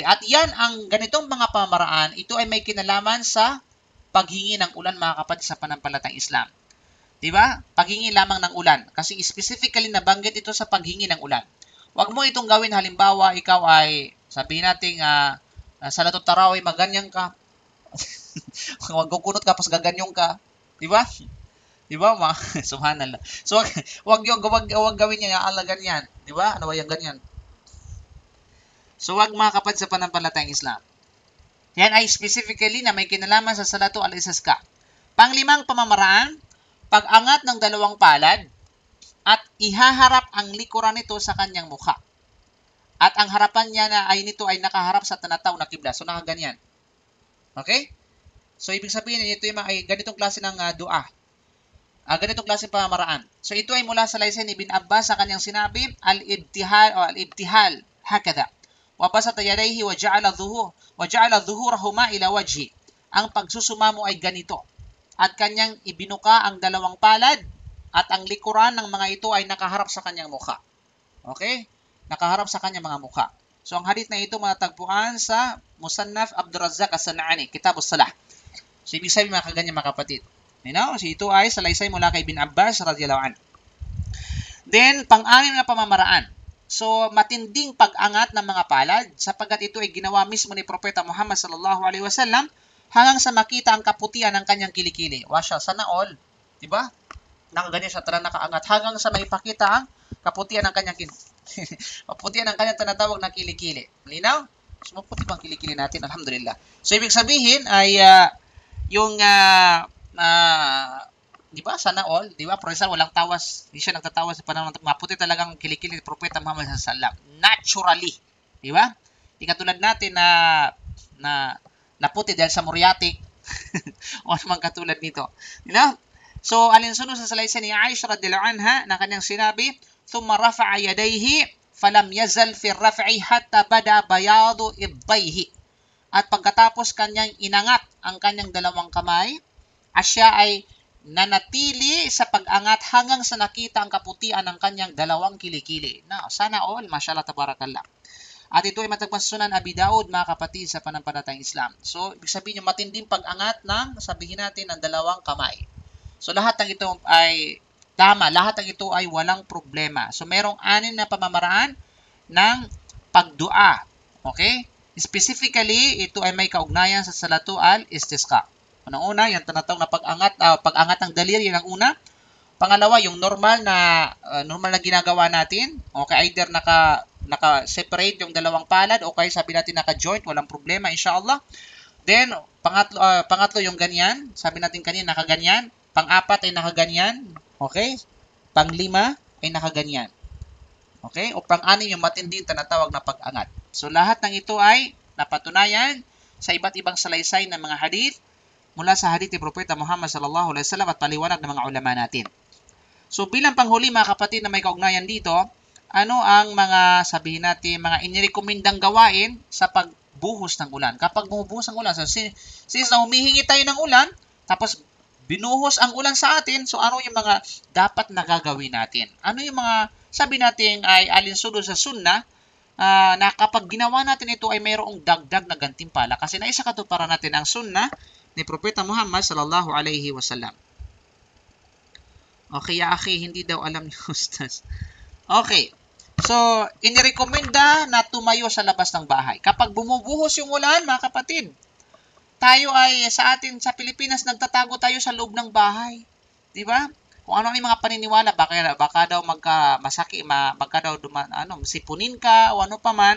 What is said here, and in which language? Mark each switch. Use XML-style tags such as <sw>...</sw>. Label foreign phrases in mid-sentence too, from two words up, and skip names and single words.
<tl>At yan, ang ganitong mga pamaraan, ito ay may kinalaman sa paghingi ng ulan, mga kapatid, sa panampalatang Islam. Diba? Paghingi lamang ng ulan. Kasi specifically nabanggit ito sa paghingi ng ulan. Huwag mo itong gawin, halimbawa, ikaw ay, sabihin natin,</tl> <ar>صلاة التراويح,</ar> <tl>maganyan ka. Huwag kukunot ka, pas gaganyong ka. Diba? Diba? Subhanallah. So, huwag gawin niya, ala ganyan. Diba? Ano ba yung ganyan? So, huwag mga kapatid sa panampalatayang Islam. Yan ay specifically na may kinalaman sa</tl> <ar>صلاة الاستسقاء.</ar> <tl>Panglimang pamamaraan, pag-angat ng dalawang palad at ihaharap ang likuran nito sa kanyang mukha. At ang harapan niya nito ay nakaharap sa tinatawag na kibla. So, nakaganyan. Okay? So, ibig sabihin, ito yung ay ganitong klase ng dua. Ganitong klase ng pamamaraan. So, ito ay mula sa laysay ni Ibn Abbas sa kanyang sinabi,</tl> <ar>الابتهال o الابتهال، هكذا. وبسط يديه وجعل ظهورهما إلى وجهه.</ar> <tl>Ang pagsusumamo ay ganito. At kanyang ibinuka ang dalawang palad at ang likuran ng mga ito ay nakaharap sa kanyang mukha. Okay? Nakaharap sa kanyang mga mukha. So, ang hadith na ito matatagpuan sa Musannaf Abdul Razzaq As-San'ani, Kitab As-Salah. So, ibig sabihin mga kaganyan mga kapatid. So, ito ay salaysay mula kay Ibn Abbas</tl> <ar>رضي الله عنه.</ar> <tl>Then, pang-anim na pamamaraan. So, matinding pag-angat ng mga palad sapagkat ito ay ginawa mismo ni Propeta Muhammad</tl> <ar>صلى الله عليه وسلم</ar> <tl>hanggang sa makita ang kaputian ng kanyang kilikili. Wasya, sana all. Diba? Nakaganyan siya, tara nakaangat hanggang sa maipakita ang kaputian ng kanyang kaputian ng kanyang tinatawag na kilikili. Malinaw? So, maputi bang kilikili natin? Alhamdulillah. So, ibig sabihin ay di ba, sana all, di ba?</tl> <en>For example,</en> <tl>walang tawas, hindi siya nagtatawas sa panahon ng maputi talagang kilikili ni Propeta Muhammad</tl> <ar>صلى الله عليه وسلم.</ar> <tl>Naturally. Di ba? Di katulad natin na naputi dahil sa muriatic o naman katulad nito.</tl> <en>You know? So,</en> <tl>alinsunod sa salaysay ni Aisha</tl> <ar>رضي الله عنها</ar> <tl>na kanyang sinabi,</tl> <ar>ثم رفع يديه فلم يزل في رفعه حتى بدا بياض إبطيه.</ar> <tl>At pagkatapos kanyang inangat ang kanyang dalawang kamay, siya ay nanatili sa pag-angat hanggang sa nakita ang kaputian ng kanyang dalawang kilikili. Na, sana all,</tl> <ar>ما شاء الله تبارك الله.</ar> <tl>At ito ay matagpuan sa Sunan Abi Daud, mga kapatid, sa panampalatayang Islam. So, ibig sabihin yung matinding pag-angat ng, sabihin natin, ng dalawang kamay. So, lahat ng ito ay tama. Lahat ng ito ay walang problema. So, merong 6 na pamamaraan ng pagdua. Okay? Specifically, ito ay may kaugnayan sa</tl> <ar>صلاة الاستسقاء.</ar> <tl>Unang-una, yung tinatawag na pag-angat ng daliri, yun ang una. Pangalawa, yung normal na ginagawa natin. Okay, either naka-separate yung dalawang palad o kaya sabi natin naka-joint, walang problema, inshallah. Then, pangatlo yung ganyan. Sabi natin kanina, nakaganyan. Pang-apat ay nakaganyan. Okay? Pang-lima ay nakaganyan. Okay? O pang-anim yung matinding tinatawag na pag-angat. So, lahat ng ito ay napatunayan sa iba't ibang salaysay ng mga hadith mula sa hadith ni Propeta Muhammad</tl> <ar>صلى الله عليه وسلم</ar> <tl>at paliwanag ng mga ulama natin. So, bilang panghuli mga kapatid na may kaugnayan dito, ano ang mga, sabihin natin, mga inirekomendang gawain sa pagbuhos ng ulan? Kapag bumubuhos ang ulan, so, since na humihingi tayo ng ulan, tapos binuhos ang ulan sa atin, so ano yung mga dapat na gagawin natin? Ano yung mga, sabi natin, ay alinsunod sa sunnah, na kapag ginawa natin ito ay mayroong dagdag na gantimpala kasi naisa katuparan natin ang sunnah ni Propeta Muhammad</tl> <ar>صلى الله عليه وسلم.</ar> <tl>Okay, akhi, hindi daw alam ni Ustaz. Okay. So, inirekomenda na tumayo sa labas ng bahay. Kapag bumubuhos yung ulan, mga kapatid, tayo ay sa atin sa Pilipinas nagtatago tayo sa loob ng bahay. 'Di ba? Kung ano ang mga paniniwala, baka daw baka daw sipunin ka o ano pa man.</tl>